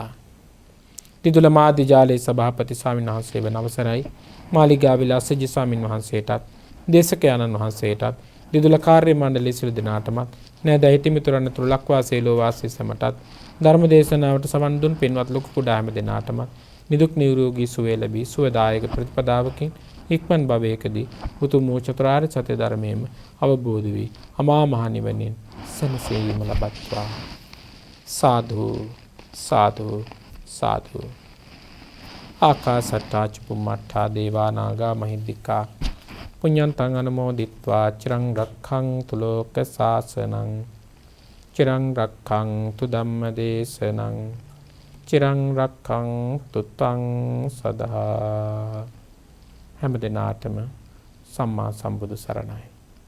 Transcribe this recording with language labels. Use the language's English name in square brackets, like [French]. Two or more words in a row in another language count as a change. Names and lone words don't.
[Sinhala] දිදුල මාධ්‍ය ජාලයේ සභාපති ස්වාමීන් වහන්සේ වන අවසරයි මාලිගාවිල අසජි ස්වාමීන් වහන්සේටත් දේශකයන්න් වහන්සේටත් දිදුල කාර්ය මණ්ඩලයේ සියලු දෙනාටමත් නෑද හිටිමිතුරන් තුරු ලක්වාසී ලෝවාසී සමටත් ධර්ම දේශනාවට සවන් දුන් පින්වත් ලොකු කුඩා හැම දෙනාටමත් නිදුක් නිරෝගී සුවය ලැබී සුවදායක ප්‍රතිපදාවකින් ඉක්මන් භවයකදී උතුම් වූ චතුරාර්ය සත්‍ය ධර්මයේම අවබෝධ වී අමා මහ නිවනින් සැනසීම ලබත්වා. සාදු සාදු සාදු. [Pali] ආකාසට්ටා චුම්මට්ටා දේවා නාග මහිද්దికා පුඤ්ඤන්තං අනුමෝදිත්වා චිරං රක්ඛන්තු ලෝක සාසනං චිරං රක්ඛන්තු ධම්ම දේශනං චිරං රක්ඛන්තු ත්වං සදා. [Sinhala] හැම දිනාටම සම්මා සම්බුදු සරණයි.